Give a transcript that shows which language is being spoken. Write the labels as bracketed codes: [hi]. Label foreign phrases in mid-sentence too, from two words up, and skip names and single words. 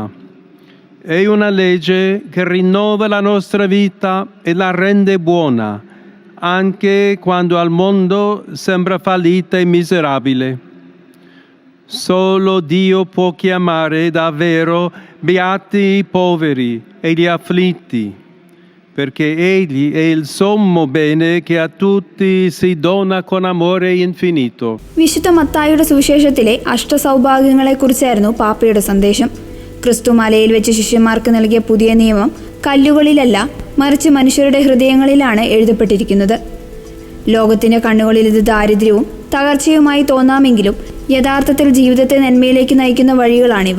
[it] È una legge che rinnova la nostra vita e la rende buona, anche quando al mondo sembra fallita e miserabile. Solo Dio può chiamare davvero beati i poveri e gli afflitti, perché Egli è il sommo bene che a tutti si dona con amore infinito. [ml] വിശുദ്ധ മത്തായിയുടെ സുവിശേഷത്തിലെ അഷ്ടസൗഭാഗ്യങ്ങളെക്കുറിച്ചായിരുന്നു പാപ്പയുടെ സന്ദേശം. ക്രിസ്തു മലയിൽ വെച്ച് ശിഷ്യന്മാർക്ക് നൽകിയ പുതിയ നിയമം കല്ലുകളിലല്ല, മറിച്ച് മനുഷ്യരുടെ ഹൃദയങ്ങളിലാണ് എഴുതപ്പെട്ടിരിക്കുന്നത്. ലോകത്തിന്റെ കണ്ണുകളിൽ ഇത് ദാരിദ്ര്യവും തകർച്ചയുമായി തോന്നാമെങ്കിലും യഥാർത്ഥത്തിൽ ജീവിതത്തെ നന്മയിലേക്ക് നയിക്കുന്ന വഴികളാണിവ.